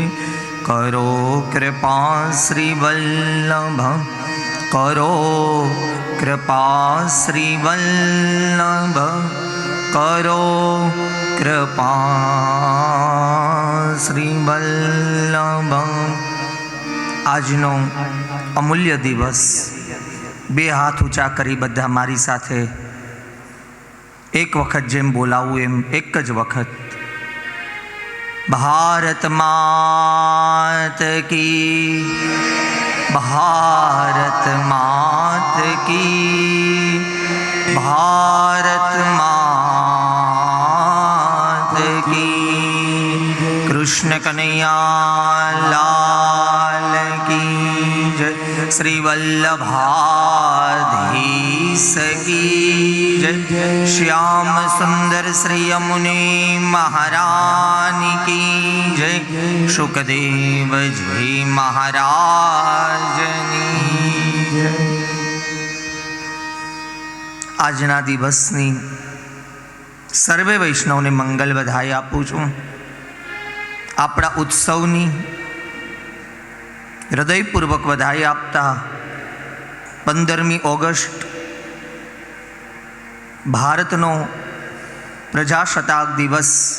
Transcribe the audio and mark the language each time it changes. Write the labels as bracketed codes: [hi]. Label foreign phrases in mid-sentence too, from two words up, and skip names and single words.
[hi] करो कृपा श्री वल्लभ, करो कृपा श्री वल्लभ, करो कृपा श्री वल्लभ। [gu] આજનો અમૂલ્ય દિવસ, બે હાથ ઊંચા કરી બધા મારી સાથે એક વખત જેમ બોલાવું એમ એક જ વખત, [hi] भारत मात की, भारत मात की, भारत मात की। કૃષ્ણ કનૈયા લાલ की जय। श्री वल्लभाधीश की जय। श्याम सुंदर श्री यमुने महारानी की जय। [gu] સુખદેવ જી મહારાજની જય। આજના દિવસની સર્વે વૈષ્ણવને મંગલ બધાઈ આપું છું। આપણા ઉત્સવની હૃદયપૂર્વક વધાઈ આપતા 15મી ઓગસ્ટ ભારતનો પ્રજાસત્તાક દિવસ